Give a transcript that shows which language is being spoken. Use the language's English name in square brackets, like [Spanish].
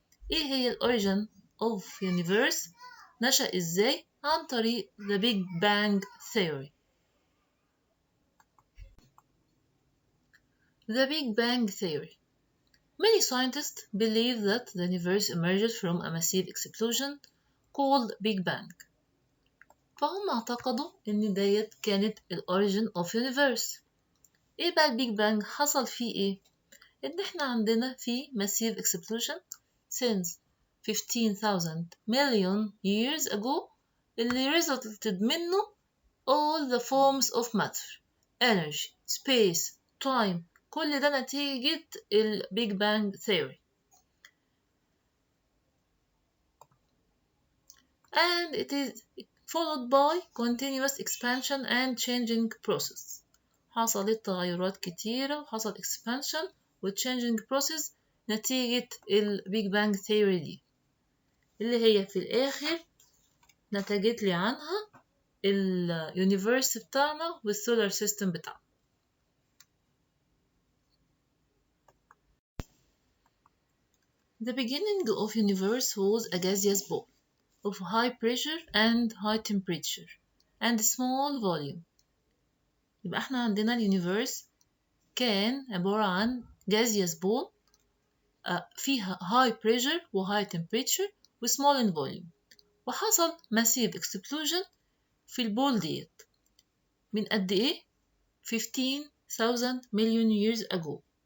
[Arabic] ايه هي ال origin of universe؟ نشأ ازاي؟ عن طريق the Big Bang Theory. [English] The Big Bang Theory. Many scientists believe that the universe emerged from a massive explosion called Big Bang. [Arabic] فهم اعتقدوا ان ديت كانت ال origin of universe. ايه بقى ال Big Bang حصل فيه ايه؟ ان احنا عندنا في [English] massive explosion since 15,000 million years ago [Arabic] اللي resulted منه [English] all the forms of matter, energy, space, time، [Arabic] كل ده نتيجة ال Big Bang Theory. [English] And it is followed by continuous expansion and changing process. [Arabic] حصلت تغيرات كتيرة وحصل expansion و [English] changing process [Arabic] نتيجة ال Big Bang Theory دي، اللي هي في الآخر نتجت لي عنها اليونيفرس بتاعنا والسولار سيستم بتاعنا. [English] The beginning of universe was a gaseous ball of high pressure and high temperature and small volume. [Arabic] يبقى احنا عندنا اليونيفرس كان عبارة عن [English] gaseous ball [Arabic] فيها [English] high pressure [Arabic] و [English] high temperature [Arabic] و [English] small in volume، [Arabic] وحصل [English] massive explosion [Arabic] في البول ديت من قد ايه؟ 15,000 million years ago.